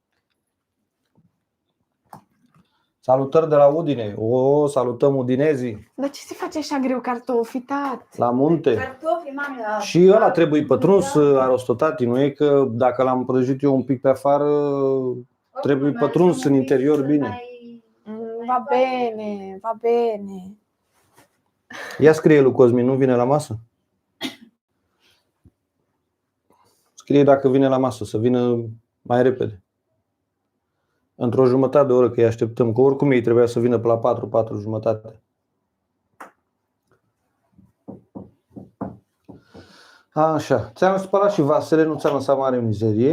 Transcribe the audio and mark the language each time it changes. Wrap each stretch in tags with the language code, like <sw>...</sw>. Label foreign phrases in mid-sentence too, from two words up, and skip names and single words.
<ro>Salutări de la Udine. Salutăm udinezii Dar ce se face așa greu cartofi, tat? la munte. cartofi, mami, la... Și ăla trebuie pătruns, arostotati, nu e că dacă l-am prăjit eu un pic pe afară, trebuie Oricum, pătruns în un pic interior să bine. mai-</ro> <it>Va bene, va bene.</it> <ro>Ia scrie lui Cosmin, nu vine la masă? Scrie dacă vine la masă, să vină mai repede. Într-o jumătate de oră, că îi așteptăm, că oricum ei trebuia să vină pe la 4, 4 jumătate. Așa, ți-am spălat și vasele, nu ți-am lăsat mare mizerie.</ro>